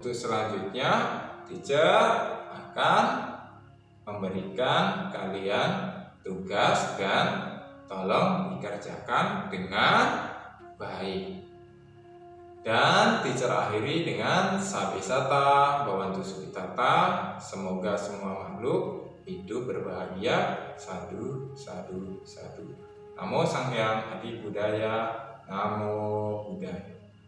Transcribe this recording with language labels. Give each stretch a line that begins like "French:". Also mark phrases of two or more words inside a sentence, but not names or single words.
Indonesian: Untuk selanjutnya teacher akan memberikan kalian tugas dan tolong dikerjakan dengan baik. Dan teacher akhiri dengan
Pali: Sabisata Bhavantu Sukhitata.
Indonesian: Semoga semua makhluk hidup berbahagia.
Pali: Sadu, sadu, sadu.
Indonesian: Namo Sang Hyang Adi Budaya.
Pali: Namo Buddhaya.